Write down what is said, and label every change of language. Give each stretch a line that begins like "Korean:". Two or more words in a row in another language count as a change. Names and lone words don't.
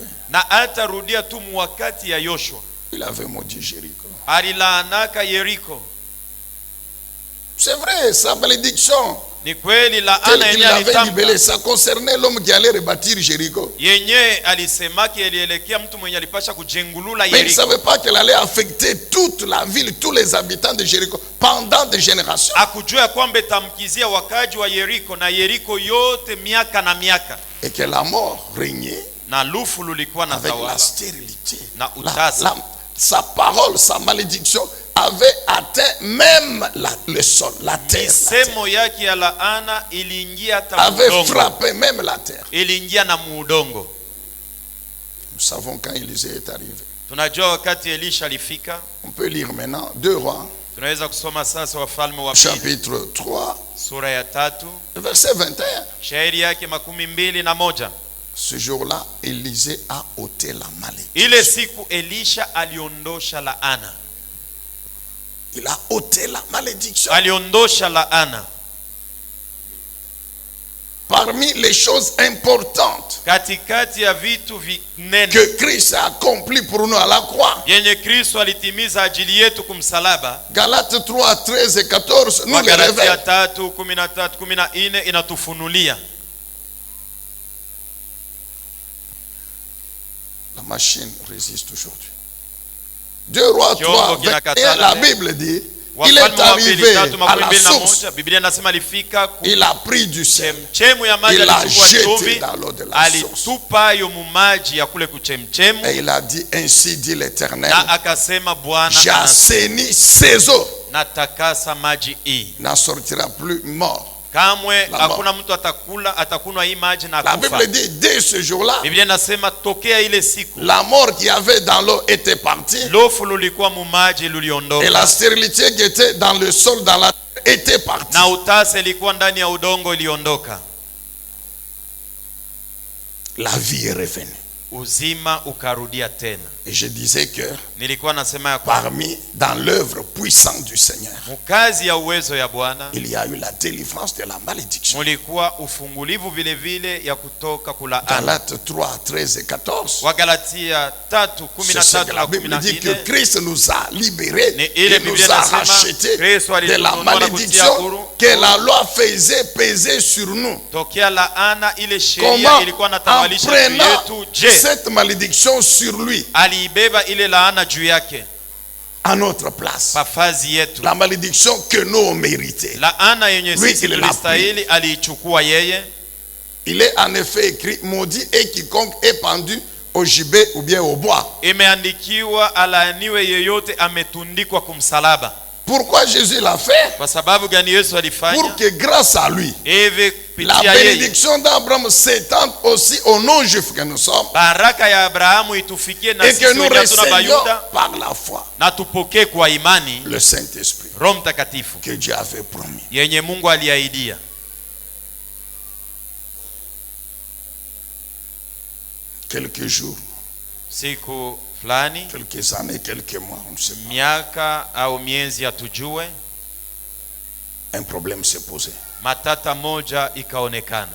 Swahili: na hata rudia tu wakati ya Yoshua,
French: Il avait maudit Jéricho.
Swahili: alilaanaka Yeriko.
French: C'est vrai, sa malédiction,
Swahili: Ni kweli laana
French: telle qu'il
Swahili: yenye
French: l'avait
Swahili: alitamka,
French: libellée, ça concernait l'homme qui allait rebâtir Jéricho.
Swahili: yenye alisemaki ilielekea mtu mwenye alipasha kujengulula
French: Mais il ne
Swahili: Yeriko.
French: savait pas qu'elle allait affecter toute la ville, tous les habitants de Jéricho pendant des générations.
Swahili: Akujua kwamba itamkizia wakaji wa Yeriko na Yeriko yote miaka na miaka,
French: Et que la mort régnait
Swahili: na lufu lulikuwa na
French: avec la
Swahili: tawala
French: stérilité.
Swahili: na utasa.
French: Sa parole, sa malédiction avait atteint même le sol, la terre.
Swahili: Misemo yake ya laana iliingia hata
French: Avait
Swahili: muudongo,
French: frappé même la terre.
Swahili: iliingia na muudongo.
French: Nous savons quand Élisée est arrivé.
Swahili: Tunajua wakati Elisha alifika,
French: On peut lire maintenant 2 Rois,
Swahili: Tunaweza kusoma sasa Wafalme wa Pili
French: chapitre 3,
Swahili: sura ya 3
French: verset 21.
Swahili: shairi yake 21.
French: Ce jour-là, Élisée a ôté la malédiction.
Swahili: Ile siku Elisha aliondosha laana.
French: Il a ôté la malédiction.
Swahili: Aliondosha laana.
French: Parmi les choses importantes
Swahili: Katikati ya vitu vinene
French: que Christ a accompli pour nous à la croix,
Swahili: yenye Kristo alitimiza ajili yetu kumsalaba,
French: Galates 3, 13 et 14 nous les
Swahili: Wagalatia
French: révèlent.
Swahili: 3:13, 14 inatufunulia.
French: La machine résiste aujourd'hui. 2 Rois 3, 21, la Bible dit, il est
Swahili: Wafalme wa Pili
French: arrivé à la
Swahili: 3:21,
French: source,
Swahili: Biblia inasema alifika
French: il a pris du sel,
Swahili: chemchemu ya maji,
French: il l'a
Swahili: alichukua
French: jeté
Swahili: chumvi,
French: dans l'eau de la source.
Swahili: alitupa yo mumaji ya kule kuchemchemu,
French: Et il a dit, ainsi dit l'Éternel,
Swahili: na akasema Bwana
French: j'assainis ces eaux,
Swahili: natakasa maji hii,
French: n'en sortira plus mort.
Swahili: kamwe
French: La
Swahili: hakuna mtu atakunwa hii maji na
French: La
Swahili: kufa.
French: Bible dit, dès ce jour-là,
Swahili: Biblia inasema tokea ile siku
French: la mort qu'il y avait dans l'eau était partie,
Swahili: lofu lulikuwa mumaji
French: et la
Swahili: luliondoka,
French: stérilité qui était dans le sol, dans la terre, était partie.
Swahili: na utasa ilikuwa ndani ya udongo iliondoka,
French: La vie est revenue.
Swahili: uzima ukarudia tena.
French: Et je disais que
Swahili: Nilikuwa nasema ya kwa
French: parmi, dans l'œuvre puissante du Seigneur,
Swahili: mukazi ya uwezo ya Bwana
French: il y a eu la délivrance de la malédiction.
Swahili: mulikuwa ufungulivu vile vile ya kutoka kulaana.
French: Galates 3, 13 et 14.
Swahili: Wagalatia 3,
French: C'est ce
Swahili: 13
French: que
Swahili: na
French: la Bible dit que
Swahili: 14.
French: Christ nous a libérés,
Swahili: Ni ile
French: il nous
Swahili: Biblia
French: a
Swahili: inasema
French: rachetés
Swahili: Kristo
French: de la
Swahili: alitununua na kutia
French: malédiction
Swahili: huru
French: que la loi faisait peser sur nous.
Swahili: tokea laana ile sheria
French: Comment,
Swahili: ilikuwa
French: en
Swahili: natawalisha juu
French: prenant
Swahili: yetu,
French: je cette malédiction sur lui,
Swahili: aliibeba ile laana juu yake
French: à notre place,
Swahili: pafazi yetu.
French: la malédiction que nous on méritait.
Swahili: Laana yenye
French: Lui,
Swahili: sisi
French: il l'a
Swahili: tulistahili aliichukua yeye.
French: Il est en effet écrit, maudit est quiconque est pendu au gibet ou bien au bois.
Swahili: Imeandikiwa, alaaniwe yeyote ametundikwa kumsalaba.
French: Pourquoi Jésus l'a fait?
Swahili: Kwa sababu gani Yesu alifanya
French: Pour que grâce à lui,
Swahili: hivi?
French: la
Swahili: Kupitia yeye
French: bénédiction d'Abraham s'étende aussi aux non-juifs que nous sommes,
Swahili: baraka ya Abrahamu itufikie na
French: et
Swahili: sisi
French: que nous
Swahili: wenye hatuna
French: recevions
Swahili: Bayuda,
French: par la foi
Swahili: na tupokee kwa imani
French: le Saint-Esprit
Swahili: Roho Mtakatifu
French: que Dieu avait promis.
Swahili: yenye Mungu aliahidia.
French: Quelques jours,
Swahili: Siku fulani,
French: quelques années, quelques mois, on ne sait pas,
Swahili: miaka au miezi hatujue,
French: un problème s'est posé.
Swahili: matata moja ikaonekana.